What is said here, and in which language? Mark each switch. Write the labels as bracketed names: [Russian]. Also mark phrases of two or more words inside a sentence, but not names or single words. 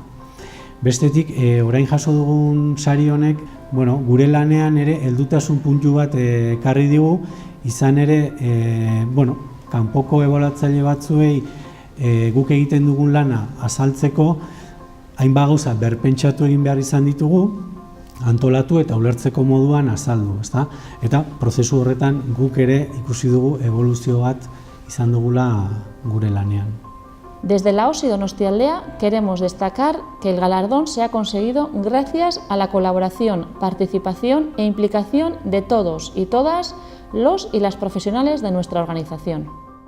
[Basque] Bestetik, orain jaso dugun sari honek, gure lanean ere heldutasun puntu bat ekarri digu, izan ere, kanpoko ebaluatzaile batzuei guk egiten dugun lana azaltzeko, hainbat gauza berpentsatu egin behar izan ditugu, antolatu eta ulertzeko moduan azaldu, ezta? Eta prozesu horretan guk ere ikusi dugu eboluzio bat izan dugula gure lanean. [Spanish] Desde la OSI Donostialdea queremos destacar que el galardón se ha conseguido gracias a la colaboración, participación e implicación de todos y todas los y las profesionales de nuestra organización.